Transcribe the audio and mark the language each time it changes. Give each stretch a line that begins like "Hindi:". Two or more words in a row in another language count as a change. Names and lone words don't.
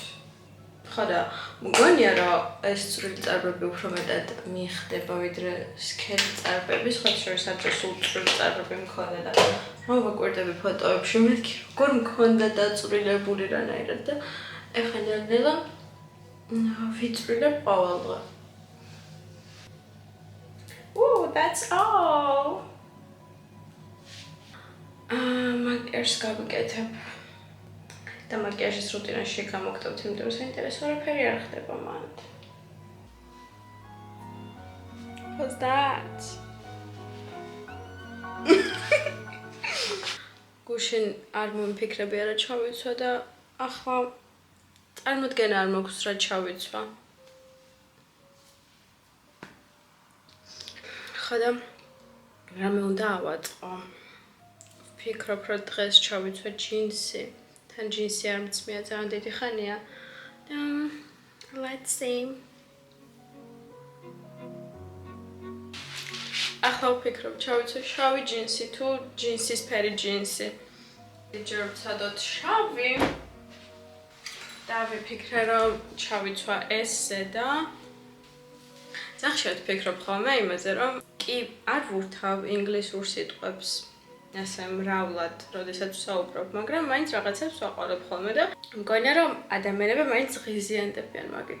Georgian: ხო და მგონია რომ ეს წვრილი წარბები უფრო მეტად მიხდება ვიდრე სქელი წარბები, სხვა შორის არც სულ წვრილი წარბები მქონდა და რომ ვაკვირდები ფოტოებში მეთქი როგორ მქონდა დაწვრილებული რანაირად და ეხლა ნელ-ნელა ვიწვრილებ ყოველ დღე.
English: That's all.
Georgian: მაგიაჟს გავიკეთებ. და მაგიაჟის რუტინაში გამოგთავთ, იმიტომ რომ საინტერესო არაფერი არ ხდება მანდ.
English: What's that?
Georgian: გუშინ არ მომიფიქრები არა ჩავიცვა და ახლა წარმოდგენა არ მაქვს რა ჩავიცვა. ხოდა რამე უნდა ავაწყო. ვფიქრობ, რომ დღეს ჩავიცვე ჯინსი. თან ჯინსი არ მწმია, ძალიან დიდი ხანია.
English: Let's see.
Georgian: ახლა ვფიქრობ, ჩავიცვე შავი ჯინსი თუ ჯინსის ფერი ჯინსი. ჯერ ვცადოთ შავი. და ვიფიქრე, რომ ჩავიცვა ეს ზედა. ზახშად ვფიქრობ ხოლმე იმაზე, რომ კი არ ვურთავ ინგლისურ სიტყვებს ასე მრავლად, როდესაც ვსაუბრობ, მაგრამ მაინც რაღაცებს ვაყოლებ ხოლმე და მგონია, რომ ადამიანები მაინც ღიზიანდებიან მაგით.